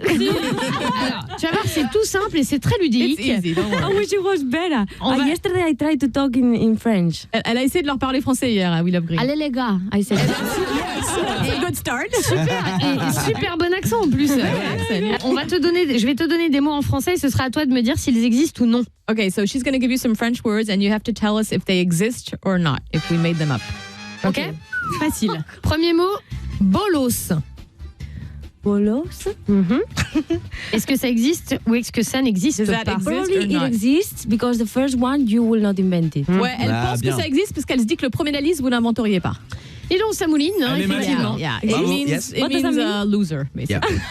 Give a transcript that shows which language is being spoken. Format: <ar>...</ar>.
<fr>Alors, tu vas voir, c'est tout simple et c'est très ludique.</fr> <en>It's easy, don't worry. I wish it was better. Yesterday I tried to talk in French.</en> <fr>Elle a essayé de leur parler français hier à We Love Green. Allez les gars,</fr> <en>I said. It's a good start.</en> <fr>Super bon accent en plus. Je vais te donner des mots en français et ce sera à toi de me dire s'ils existent ou non.</fr> <en>Okay, so she's going to give you some French words and you have to tell us if they exist or not, if we made them up.</en> <fr>Ok? Facile. Premier mot, bolos. Bolos? Est-ce que ça existe ou est-ce que ça n'existe pas?</fr> <en>Probably it exists because the first one you will not invent it.</en> <fr>Ouais, elle pense que ça existe parce qu'elle se dit que le premier de la liste vous l'inventeriez pas. Et donc ça mouline, hein, effectivement.</fr> <en>Yeah. It means loser, basically.</en>